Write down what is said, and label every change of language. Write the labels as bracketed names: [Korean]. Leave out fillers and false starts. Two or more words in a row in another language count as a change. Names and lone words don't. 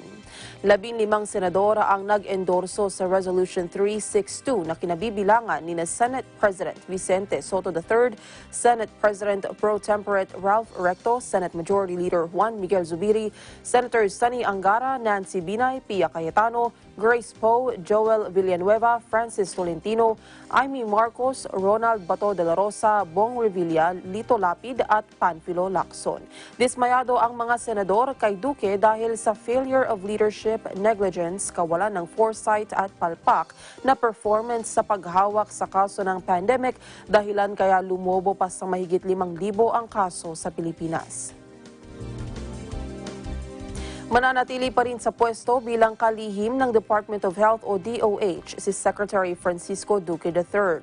[Filipino] 15 senador ang nag-endorso sa Resolution 362 na kinabibilangan ni Senate President Vicente Soto III, Senate President Pro Tempore Ralph Recto, Senate Majority Leader Juan Miguel Zubiri, Senators Sunny Angara, Nancy Binay, Pia Cayetano, Grace Poe, Joel Villanueva, Francis Tolentino, Amy Marcos, Ronald Bato de la Rosa, Bong Revilla, Lito Lapid at Panfilo Lacson. Dismayado ang mga senador kay Duque dahil sa [English] failure of leadership, negligence, [Filipino] kawalan ng foresight at palpak na performance sa paghawak sa kaso ng pandemic, dahilan kaya lumobo pa sa mahigit 5,000 ang kaso sa Pilipinas. Mananatili pa rin sa pwesto bilang kalihim ng Department of Health o DOH si Secretary Francisco Duque III.